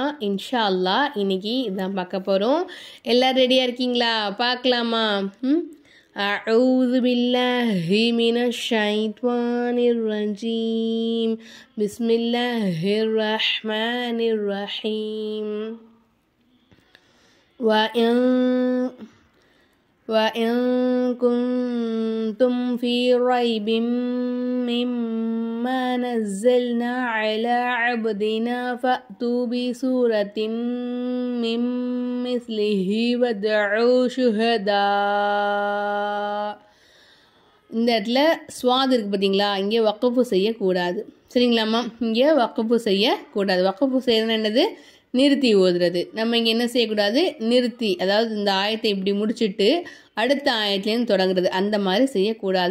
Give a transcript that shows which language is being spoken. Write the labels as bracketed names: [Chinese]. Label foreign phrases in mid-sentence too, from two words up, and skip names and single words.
[Arabic] إن شاء الله [Tamil] இன்னைக்கு இதான் பார்க்க போகிறோம். எல்லோரும் ரெடியாக இருக்கீங்களா? பார்க்கலாமா? [Arabic] أعوذ بالله من الشيطان الرجيم. بسم الله الرحمن الرحيم. وَإِن كُنتُمْ فِي رَيْبٍ مِّمَّا نَزَّلْنَا عَلَىٰ عَبْدِنَا فَأْتُوا بِسُورَةٍ مِّن مِّثْلِهِ وَادْعُوا شُهَدَاءَ. [Tamil] இந்த இடத்துல ஸ்வாத் இருக்குது பார்த்தீங்களா? இங்கே வக்ஃபு செய்யக்கூடாது. சரிங்களாம்மா? இங்கே வக்ஃபு செய்யக்கூடாது. வக்ஃபு செய்யறது என்னது? நிறுத்தி ஓதுறது. நம்ம இங்கே என்ன செய்யக்கூடாது? நிறுத்தி, அதாவது இந்த ஆயத்தை இப்படி முடிச்சுட்டு அடுத்த ஆயத்துலேருந்து தொடங்குறது, அந்த மாதிரி செய்யக்கூடாது.